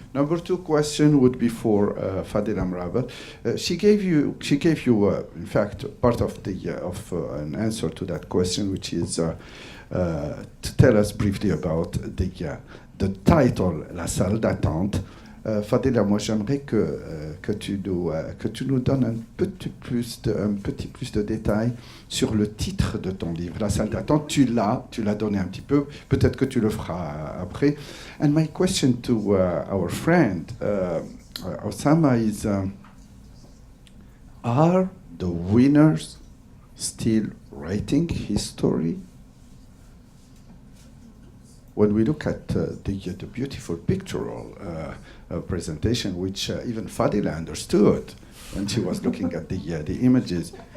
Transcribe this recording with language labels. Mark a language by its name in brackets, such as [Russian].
[English] Number two question would be for Fadéla Mrabat. She gave you, in fact, part of an answer to that question, which is to tell us briefly about the title La Salle d'Attente. [French] Fadéla, moi j'aimerais que tu nous donnes un petit plus de détails sur le titre de ton livre, La salle d'attente. Tu l'as donné un petit peu, peut-être que tu le feras après. [English] And my question to our friend Osama is, are the winners still writing history? When we look at the beautiful pictorial presentation, which even Fadéla understood when she was looking at the images.